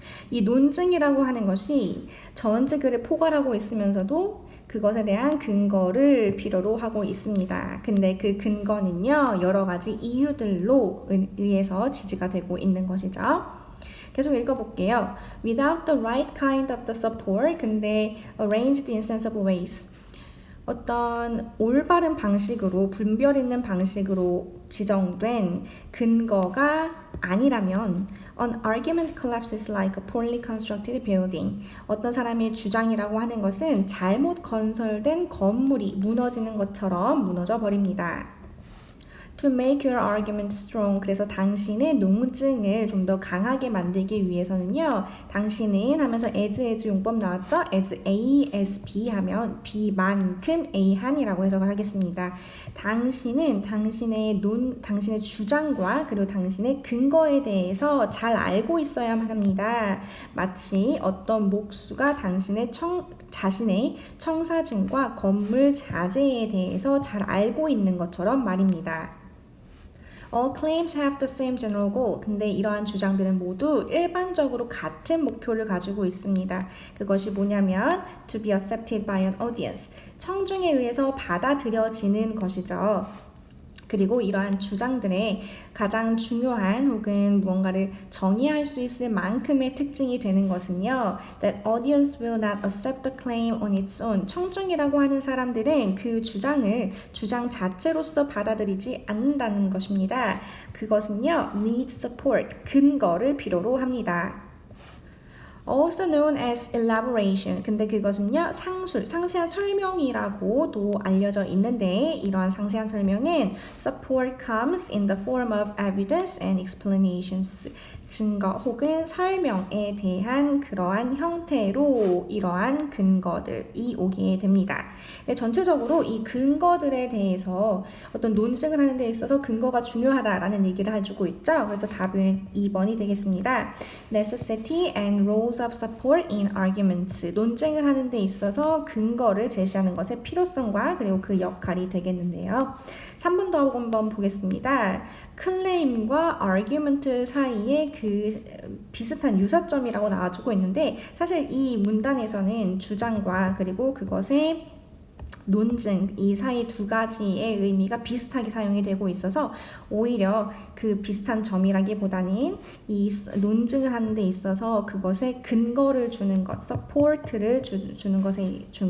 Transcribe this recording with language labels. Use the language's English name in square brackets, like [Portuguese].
[Korean] 이 논증이라고 하는 것이 전체 글을 포괄하고 있으면서도 그것에 대한 근거를 필요로 하고 있습니다. 근데 그 근거는요, 여러 가지 이유들로 의해서 지지가 되고 있는 것이죠. 계속 읽어볼게요. [English] Without the right kind of the support, [Korean] 근데 [English] arranged in sensible ways. [Korean] 어떤 올바른 방식으로, 분별 있는 방식으로 지정된 근거가 아니라면 [English] an argument collapses like a poorly constructed building. [Korean] 어떤 사람의 주장이라고 하는 것은 잘못 건설된 건물이 무너지는 것처럼 무너져 버립니다. [English] To make your argument strong. [Korean] 그래서 당신의 논증을 좀 더 강하게 만들기 위해서는요, 당신은 하면서 as 용법 나왔죠? as A, as B 하면 B만큼 A한이라고 해석을 하겠습니다. 당신은 당신의 주장과 그리고 당신의 근거에 대해서 잘 알고 있어야만 합니다. 마치 어떤 목수가 자신의 청사진과 건물 자재에 대해서 잘 알고 있는 것처럼 말입니다. [English] All claims have the same general goal. [Korean] 근데 이러한 주장들은 모두 일반적으로 같은 목표를 가지고 있습니다. 그것이 뭐냐면 [English] to be accepted by an audience. [Korean] 청중에 의해서 받아들여지는 것이죠. 그리고 이러한 주장들의 가장 중요한 혹은 무언가를 정의할 수 있을 만큼의 특징이 되는 것은요, [English] that audience will not accept the claim on its own. [Korean] 청중이라고 하는 사람들은 그 주장 자체로서 받아들이지 않는다는 것입니다. 그것은요, [English] need support, [Korean] 근거를 필요로 합니다. [English] Also known as elaboration. [Korean] 근데 그것은요, 상세한 설명이라고도 알려져 있는데, 이러한 상세한 설명은 [English] support comes in the form of evidence and explanations. [Korean] 증거 혹은 설명에 대한 그러한 형태로 이러한 근거들이 오게 됩니다. 네, 전체적으로 이 근거들에 대해서 어떤 논증을 하는 데 있어서 근거가 중요하다라는 얘기를 해주고 있죠. 그래서 답은 2번이 되겠습니다. [English] Necessity and roles of support in arguments. [Korean] 논쟁을 하는 데 있어서 근거를 제시하는 것의 필요성과 그리고 그 역할이 되겠는데요. 3번도 한번 보겠습니다. 클레임과 argument 사이에 그 비슷한 유사점이라고 나와주고 있는데, 사실 이 문단에서는 주장과 그리고 그것의 논증, 이 사이 두 가지의 의미가 비슷하게 사용이 되고 있어서 오히려 그 비슷한 점이라기보다는 이 논증을 하는 데 있어서 그것에 근거를 주는 것, support를 주는 것에 중요